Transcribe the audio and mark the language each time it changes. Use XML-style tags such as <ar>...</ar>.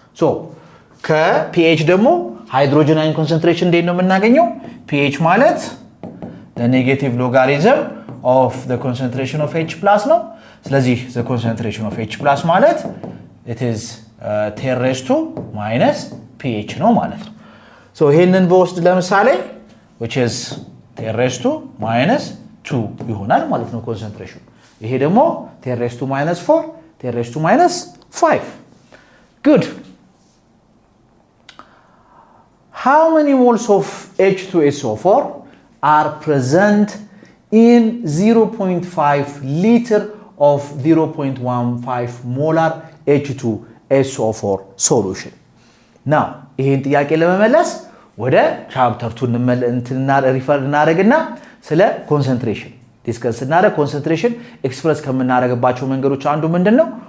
<am>so ከpH ደግሞ</am> <en>hydrogen ion concentration</en> <am>እንዴት ነው የምናገኘው?</am> <en>pH ማለት the negative logarithm of the concentration of H plus ነው። ስለዚህ the concentration of H plus ማለት it is 10 raised to minus pH ነው ማለት ነው።</en> <am>so ይሄንን በወስድ ለምሳሌ</am> <en>which is 10 raised to minus 2 ይሆናል ማለት ነው concentration። ይሄ ደግሞ 10 raised to minus 4 10 raised to minus 5 good. How many moles of H2SO4 are present in 0.5 liter of 0.15 molar H2SO4 solution?</en> <am>Now, ይሄን ጥያቄ ለመመለስ ወደ ቻፕተር 2 ሪፈር እናደርግና ስለ ኮንሰንትሬሽን ዲስከስ እናደርግ። ኮንሰንትሬሽን ኤክስፕረስ ከምናደርግባቸው መንገዶች አንዱ ምንድነው?</am>